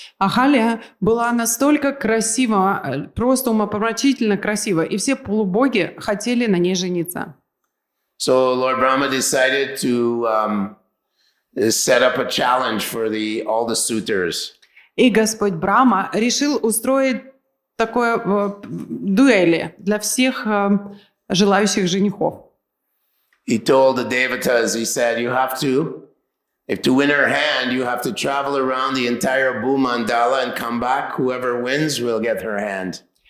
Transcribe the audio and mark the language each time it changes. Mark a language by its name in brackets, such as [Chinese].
[Russian] Ахалия была настолько красива, просто умопомрачительно красива, и все полубоги хотели на ней жениться. [English] So Lord Brahma decided to set up a challenge for all the suitors. [Russian] И Господь Брахма решил устроить такое дуэли для всех желающих женихов. [English] He told the Devotees, he said, if to win her hand, you have to travel around the entire Bhumandala and come back. Whoever wins will get her hand.